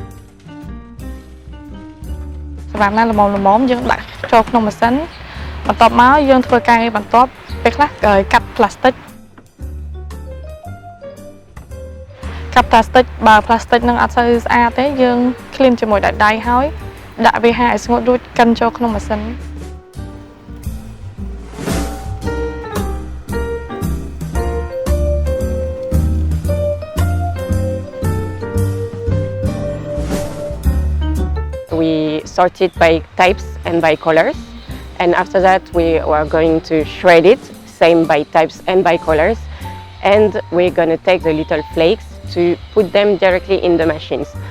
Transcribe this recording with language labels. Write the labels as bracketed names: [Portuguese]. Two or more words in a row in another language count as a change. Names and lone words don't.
[Khmer] សម្រាប់ណាល្មមយើងដាក់ចូលក្នុងម៉ាស៊ីនបន្ទាប់មកយើងធ្វើការងារបន្ទាប់ពេលខ្លះកាត់ផ្លាស្ទិកបើផ្លាស្ទិកនឹងអត់សូវស្អាតទេយើងឃ្លីនជាមួយដៃហើយដាក់វាហាឲ្យស្ងួតរួចកិនចូលក្នុងម៉ាស៊ីន [English] We sort it by types and by colors, and after that we are going to shred it, same by types and by colors, and we're going to take the little flakes to put them directly in the machines.